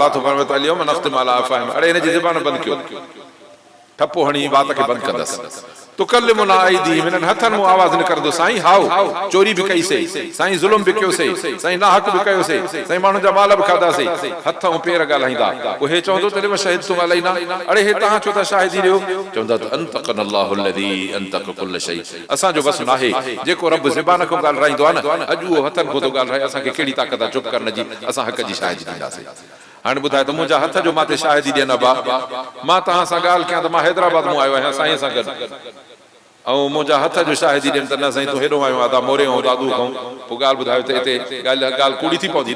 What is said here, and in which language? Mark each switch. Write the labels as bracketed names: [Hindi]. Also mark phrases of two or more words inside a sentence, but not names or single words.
[Sindhi] अल्लाह तो फरमाए त [Arabic] اليوم نختم على أفواههم, [Sindhi] अड़े हिन जी ज़बान बंदि कयो, ठपो हणी बात खे बंदि कंदसि। [Arabic] تكلمنا أيديهم, [Sindhi] हिननि हथनि मूं आवाज़ न करंदो साईं हाओ चोरी बि कईसीं, साईं ज़ुल्म बि कयोसीं, साईं नाहक बि कयोसीं, साईं माण्हुनि जा माल बि खाधासीं, हथ ऐं पेर ॻाल्हाईंदा। पोइ हे चवंदो त [Arabic] لم شهدتم علينا, [Sindhi] अड़े हे तव्हां छो था शाहिदी ॾियो, चवंदा त [Arabic] أنطقنا الله الذي أنطق كل شيء, [Sindhi] असांजो बस नाहे, जेको रब ज़बान खां ॻाल्हाईंदो आहे न, अॼु उहो हथनि खां थो ॻाल्हाए, असांखे कहिड़ी ताक़त आहे चुप करण जी, असां हक़ जी शाहिदी ॾींदासीं। हाणे ॿुधाए त मुंहिंजा हथ जो मां ते शाहिदी ॾियनि अबा, मां तव्हां सां ॻाल्हि कयां त मां हैदराबाद मां आयो आहियां साईं सां गॾु, ऐं मुंहिंजा हथ जो शाहिदी ॾियनि त न साईं तूं हेॾो आयो आदा मोरे ऐं दादू खां, पोइ ॻाल्हि ॿुधायो त हिते ॻाल्हि कूड़ी थी पवंदी न।